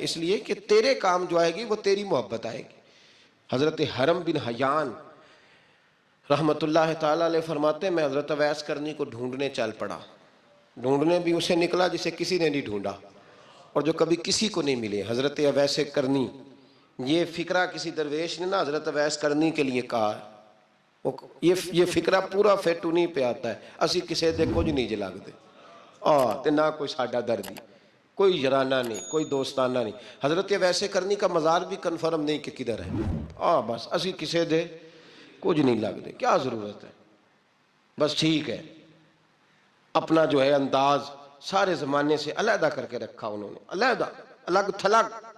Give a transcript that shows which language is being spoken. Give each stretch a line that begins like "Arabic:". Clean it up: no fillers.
Urdu: اس لیے کہ تیرے کام جو آئے گی وہ تیری محبت آئے گی. حضرت حرم بن حیان رحمت اللہ تعالیٰ علیہ فرماتے ہیں میں حضرت اویس کرنی کو ڈھونڈنے چل پڑا. ڈھونڈنے بھی اسے نکلا جسے کسی نے نہیں ڈھونڈا اور جو کبھی کسی کو نہیں ملے. حضرت اویس کرنی, یہ فقرہ کسی درویش نے نا حضرت اویس کرنی کے لیے کہا. یہ فقرہ پورا فیٹونی پہ آتا ہے.
Punjabi: اسی کسے دے کچھ نہیں جلاگ دے تے نہ کوئی ساڈا دردی, کوئی جرانہ نہیں, کوئی دوستانہ نہیں.
Urdu: حضرت اویس کرنی کا مزار بھی کنفرم نہیں کہ کدھر ہے.
Punjabi: بس اسی کسے دے کچھ نہیں لگ دے,
Urdu: کیا ضرورت ہے. بس ٹھیک ہے, اپنا جو ہے انداز سارے زمانے سے علیحدہ کر کے رکھا انہوں نے, علیحدہ, الگ تھلگ.